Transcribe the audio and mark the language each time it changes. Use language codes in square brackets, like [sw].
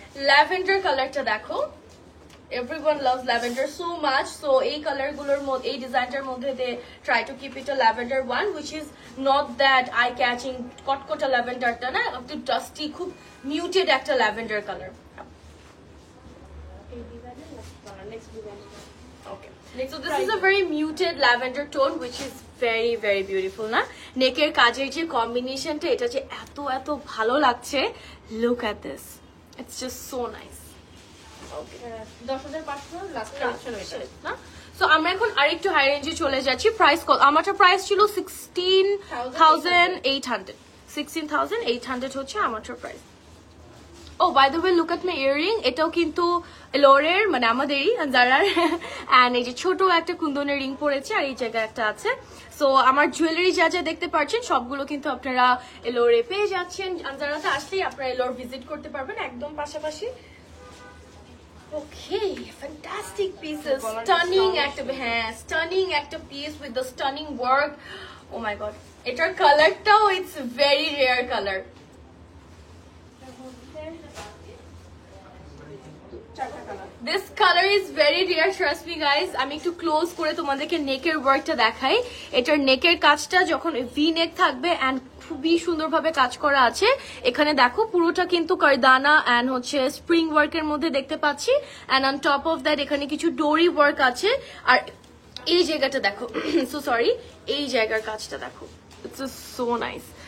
[bn] Lavender কালারটা দেখো, [en] everyone loves lavender so much, so [bn] এই কালার গুলোর মধ্যে, এই ডিজাইনটার মধ্যে [en] they try to keep it a lavender one which is not that eye catching [bn] কটকটা ল্যাভেন্ডারটা না, একটু ডাস্টি, খুব মিউটেড একটা lavender colour. [en] Okay, so this is a very muted lavender tone which is very very beautiful না? [bn] নেকের কাজের যে কম্বিনেশনটা, এটা যে এত এত ভালো লাগছে। [en] Look at this, it's just so nice. Okay, [bn] 10,500 last collection এটা না? সো আমরা এখন আরেকটু হাই রেঞ্জে চলে যাচ্ছি। প্রাইস কত? আমারটা প্রাইস ছিল 16,800। 16,800 হচ্ছে আমারটার price. [en] oh by the way look at my earring, [bn] এটাও কিন্তু এলোরের মানে আমাদেরই জারার। অ্যান্ড এই যে ছোট একটা কুন্দনের রিং পড়েছে আর এই জায়গায় একটা আছে। সো আমার জুয়েলারি যা যা দেখতে পাচ্ছেন সবগুলো কিন্তু আপনারা এলোরে পেয়ে যাচ্ছেন। জারাতে আসলেই আপনারা এলোর ভিজিট করতে পারবেন একদম পাশাপাশি। [en] Okay, fantastic pieces. Stunning [bn] একটা, হ্যাঁ [en] stunning একটা piece with the stunning work. Oh my god. [bn] এটার কালারটাও [en] it's very rare color. This color is very rare, trust me guys. [bn] আমি একটু ক্লোজ করে তোমাদেরকে নেকের ওয়ার্কটা দেখাই। এটার নেকের কাজটা যখন ভি নেক থাকবে এন্ড খুবই সুন্দরভাবে কাজ করা আছে। এখানে দেখো পুরোটা কিন্তু কারদানা এন্ড হচ্ছে স্প্রিং ওয়ার্কের মধ্যে দেখতে পাচ্ছি। [en] and on top of that [bn] এখানে কিছু ডোরি ওয়ার্ক আছে। আর এই জায়গাটা দেখো, সো সরি, এই জায়গার কাজটা দেখো, [en] It's so nice.